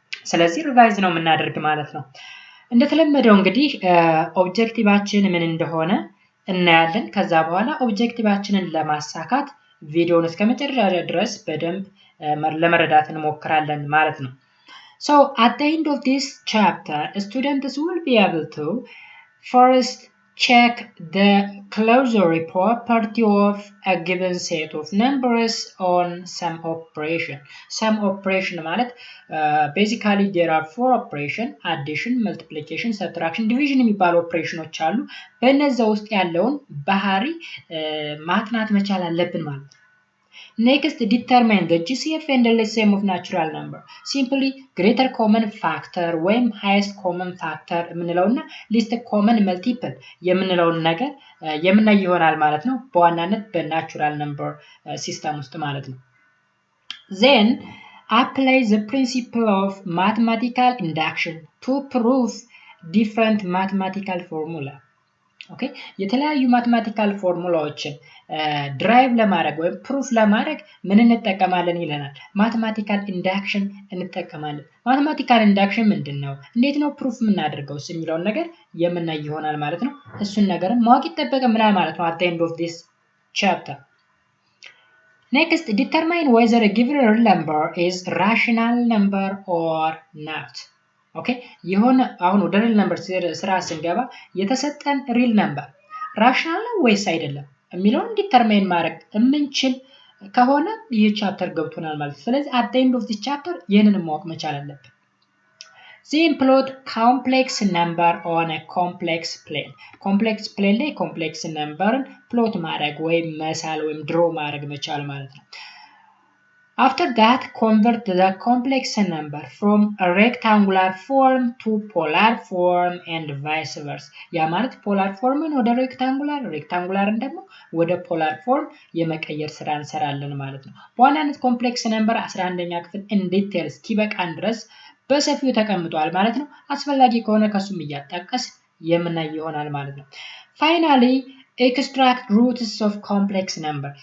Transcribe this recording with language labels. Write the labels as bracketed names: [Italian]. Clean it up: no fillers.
[Amharic] ስለዚህ ሪቫይዝ ነው የምናደርግ ማለት ነው። እንደተለመደው እንግዲህ ኦብጀክቲቫችን ምን እንደሆነ እናያለን። ከዛ በኋላ ኦብጀክቲቫችንን ለማሳካት ቪዲዮውን እስከ መጨረሻ ድረስ በደንብ ለመረዳት እንሞክራለን ማለት ነው። [English] So at the end of this chapter, students will be able to first check the closure property of a given set of numbers on sum operation. Sum operation ማለት basically there are 4 operation: addition, multiplication, subtraction, division [Amharic] የሚባሉ ኦፕሬሽኖች አሉ። በእነዛ ውስጥ ያለውን ባህሪ ማጥናት መቻል አለብን ማለት ነው። [English] Next, determine the GCF and LCM of natural number. Simply greater common factor [Amharic] ወይም [English] highest common factor [Amharic] የምንለውና [English] least common multiple [Amharic] የምንለውን ነገር የምናይ ይሆናል ማለት ነው። [English] በዋናነት በናቹራል ነምበር ሲስተም ውስጥ ማለት ነው። Then apply the principle of mathematical induction to prove different mathematical formula. [Amharic] ኦኬ የተለያዩ ማትማቲካል ፎርሙላዎችን ድራይቭ ለማድረግ ወይም ፕሩፍ ለማድረግ ምን እንጠቀማለን ይለናል? ማትማቲካል ኢንዳክሽን እንጠቀማለን። ማትማቲካል ኢንዳክሽን ምንድነው? እንዴት ነው ፕሩፍ የምናደርገው የሚለውን ነገር የምናይ ይሆናል ማለት ነው። እሱን ነገርም ማወቅ ይጠበቅብናል ማለት ነው [English] at the end of this chapter. Next, determine whether a given real number is rational number or not. [Amharic] ኦኬ የሆነ አሁን ወደ ሪል ነምበር ስራ ስንገባ የተሰጠን ሪል ነምበር ራሽናል ነው ወይስ አይደለም የሚለውን ዲተርማይን ማድረግ የምንችል ከሆነ ይህ ቻፕተር ገብቶናል ማለት ነው። ስለዚህ [English] at the end of this chapter [Amharic] ይህንን ማወቅ መቻል አለብን። [English] Then plot complex number on a complex plane. [Amharic] complex plane ላይ ኮምፕሌክስ ነምበርን ፕሎት ማድረግ ወይም መሳል ወይም ድሮ ማድረግ መቻል ማለት ነው። [English] After that, convert the complex number from a rectangular form to polar form and vice versa. [Amharic] ያ ማለት polar forምን ወደ rectangular ደግሞ ወደ polar form የመቀየር ስራ እንሰራለን ማለት ነው። በዋናነት ኮምፕሌክስ ነምበር 11ኛ ክፍል እንዲቴል እስኪበቃን ድረስ በሰፊው ተቀምጧል ማለት ነው። አስፈላጊ ከሆነ ከሱም እያጣቀስ የምናይ ይሆናል ማለት ነው። [English] Finally, extract roots of complex number.